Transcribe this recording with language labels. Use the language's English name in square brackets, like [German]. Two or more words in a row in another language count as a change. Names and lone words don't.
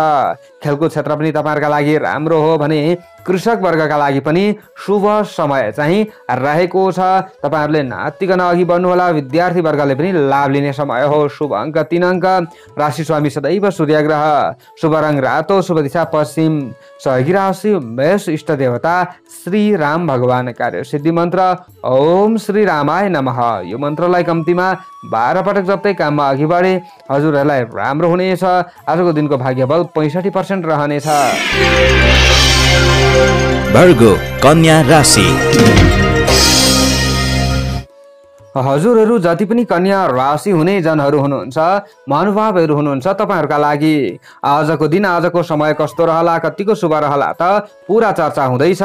[Nepali] खेलकुद क्षेत्र पनि तपाईहरूका लागि राम्रो हो भने कृषक वर्गका लागि पनि शुभ समय चाहिँ रहेको छ। तपाईहरूले नातिकन अघि बढ्नुहोला। विद्यार्थी वर्गले पनि लाभ लिने समय हो। शुभ अङ्क 3 अङ्क। राशि स्वामी सदैव सूर्य ग्रह। शुभ रङ रातो। शुभ दिशा पश्चिम। सहयोगी राशि मेष। इष्ट देवता श्री राम भगवान। कार्य सिद्धि मन्त्र [Sanskrit] ओम श्री रामाय नमः। [Nepali] यो मन्त्रलाई कम्तीमा 12 पटक जप्दै काममा अघि बढे हजुरहरूलाई राम्रो हुनेछ। आजको दिनको भाग्यबल 65% रहनेछ। भर्गो कन्या राशि। हजुरहरू जति पनि कन्या राशि हुने जनहरू हुनुहुन्छ, महानुभावहरू हुनुहुन्छ, तपाईहरूका लागि आजको दिन आजको समय कस्तो रहला, कतिको शुभ रहला त पुरा चर्चा हुँदैछ।